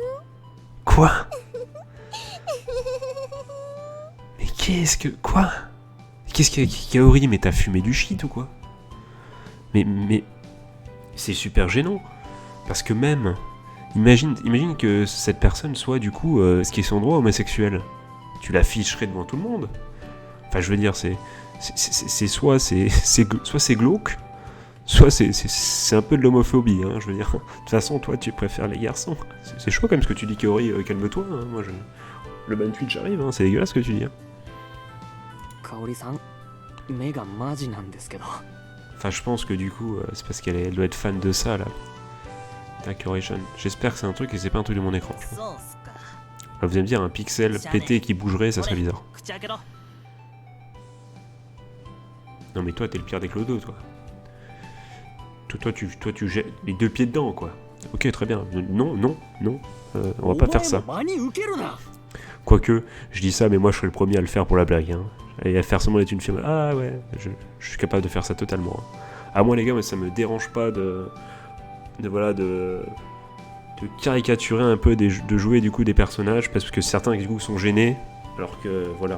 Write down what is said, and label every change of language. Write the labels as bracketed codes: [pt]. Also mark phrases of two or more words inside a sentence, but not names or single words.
[fr] Quoi? Mais qu'est-ce que... Quoi? Qu'est-ce qu'il y a, Kaori? Mais t'as fumé du shit ou quoi? Mais... C'est super gênant. Parce que même... Imagine que cette personne soit du coup ce qui est son droit homosexuel. Tu l'afficherais devant tout le monde. Enfin je veux dire c'est soit c'est glauque, soit c'est un peu de l'homophobie, hein, je veux dire. De toute façon toi tu préfères les garçons. C'est chaud quand même ce que tu dis Kaori, calme-toi, hein, moi je... Le ban Twitch arrive, hein, c'est dégueulasse ce que tu dis. Hein. [ja] Kaori-san, 目がマジなんですけど。 [fr] Enfin je pense que du coup c'est parce qu'elle doit être fan de ça là. Decoration. J'espère que c'est un truc et c'est pas un truc de mon écran. Je pense. [ja] そうっすか。 [fr] Alors, vous allez me dire un pixel pété qui bougerait, ça serait bizarre. [ja] 口開けろ。 [fr] Non mais toi t'es le pire des clodos toi. Toi tu jettes les deux pieds dedans quoi. Ok très bien. Non, on va pas faire ça. [ja] 真に受けるな。 [fr] Quoique, je dis ça mais moi je serais le premier à le faire pour la blague. Hein. Et à faire semblant d'être une fille. Ah ouais, je suis capable de faire ça totalement. Hein. À moi les gars, moi, ça me dérange pas de caricaturer un peu, de jouer du coup des personnages parce que certains du coup sont gênés alors que voilà.